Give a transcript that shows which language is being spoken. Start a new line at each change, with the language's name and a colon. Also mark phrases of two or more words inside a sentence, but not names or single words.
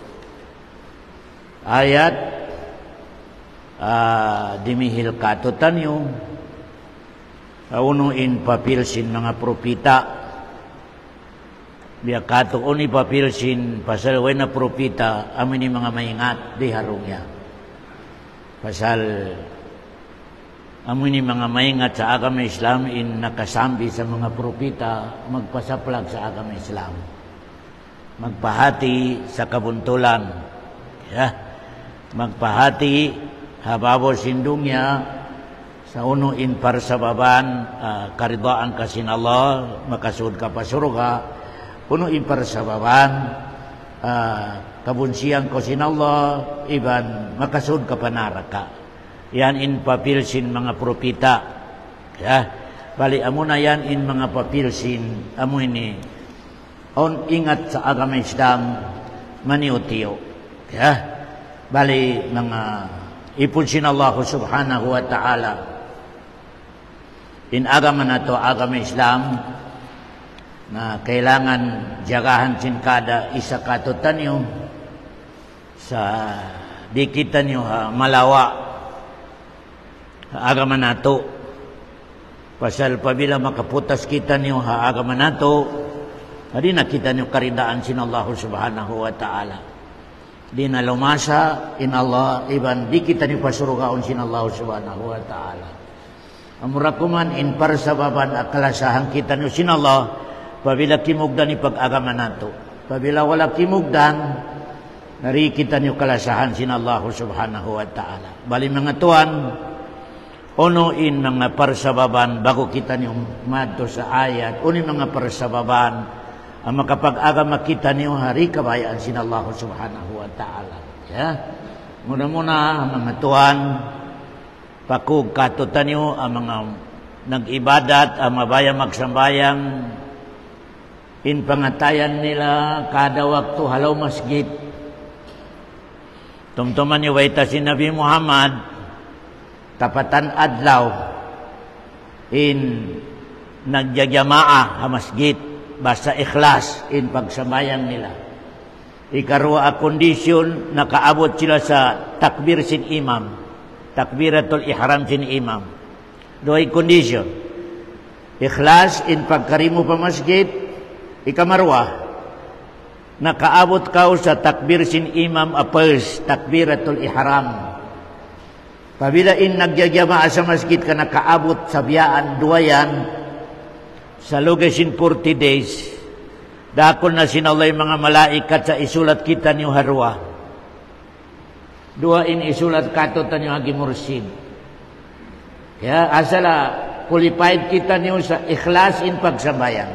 Tausug: Ayat dimihil katutan yung unuin papilsin mga propita biya kato uni papilsin pasal way na propita amin mga maingat di harungya pasal amin mga maingat sa agama Islam in nakasambi sa mga propita magpasaplag sa agama Islam, magpahati sa kabuntulan, magpahati hababo sindungnya sa unuin parsababan karidaan kasin Allah makasud ka pa surga, unuin parsababan kabunsian kasin Allah iban makasud ka pa naraka. Yan in papilsin mga propita. Bali amo na yan in mga papilsin amo ini on ingat sa agama Islam maniutiyo. Bali mga ipunsin Allah
Arabic: سبحانه وتعالى
Tausug: in agama na to agama Islam na kailangan jagahan sin kada isa katutan nyo sa di kita nyo malawa agama nato pasal pabila makaputas kita niyo agama nato di na kita niyo karidaan sin Allah
Arabic: سبحانه وتعالى,
Tausug: di na lumasa in Allah iban di kita niyo pasurugaon sin Allah
Arabic: سبحانه وتعالى.
Tausug: Amurakuman in parsababan akalasahan kita niyo sin Allah pabila kimugdan ni pag-agama nato, pabila wala kimugdan nari kita niyo kalasahan sin Allah
Arabic: سبحانه وتعالى.
Tausug: Bali mga tuan unuin mga parsababan bago kita niyong madto sa ayat, unin mga parsababan ang makapag-agama kita niyo hari kabayaan sin Allah
Arabic: سبحانه وتعالى.
Tausug: Muna-muna mga tuan pakug katutan niyo ang mga nag-ibadat, ang mabaya magsambayang in pangatayan nila kada waktu halaw masjid. Tumtuman niyo waita si Nabi Muhammad tapatan adlaw in nagyagyamaah ha masjid basta ikhlas in pagsambayang nila. Ikarua a kondisyon nakaabot sila sa takbir sin imam,
Arabic: تكبيرة الإحرام
Tausug: sin imam. Doay kondisyon ikhlas in pagkarimo pa masjid. Ikamarwa nakaabot ka sa takbir sin imam apes
Arabic: تكبيرة الإحرام.
Tausug: Pabila in nagyagyama sa masjid ka nakaabot sa biyaan duwayan sa lugasin 40 days, dakon na sinalay mga malaikat sa isulat kita niyo harwa. Dua in isulat kato tanyo hagi mursid. Asala qualified kita niyo sa ikhlas in pagsambayan.